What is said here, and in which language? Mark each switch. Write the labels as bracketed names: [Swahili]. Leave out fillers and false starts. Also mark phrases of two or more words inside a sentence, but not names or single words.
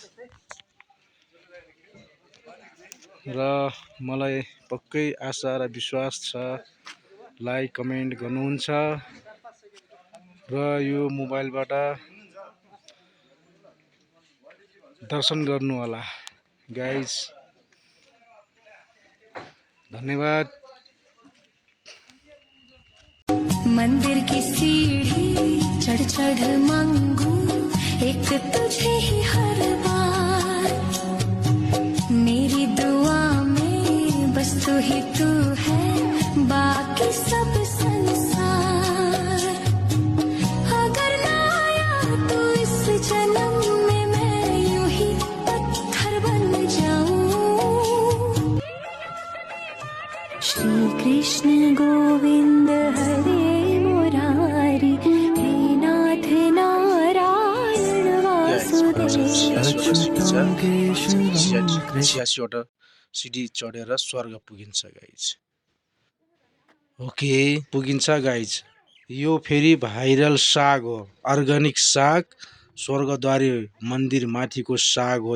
[Nepali] र मलाई पक्कै आशा र विश्वास छ [English] like comment [Nepali] गर्नुहुन्छ र यो मोबाइलबाट दर्शन गर्नु होला गाइज। धन्यवाद। [Hindi] मंदिर की सीढ़ी चढ़ चढ़ मांगू एक तुझे ही हर बार, मेरी दुआ में बस तू ही तू है, बाकी सब संसार। अगर ना आया तो इस जन्म में मैं यूं ही पत्थर बन जाऊं। श्री कृष्ण गोविंद हरे मुरारी, हे नाथ नारायण वासुदेव। [Nepali] 86वटा सिडी चढेर स्वर्ग पुगिन्छ गाइज। ओके, पुगिन्छ गाइज। यो फेरि भाइरल साग हो, अर्ग्यानिक साग, स्वर्गद्वारी मन्दिर माथिको साग हो।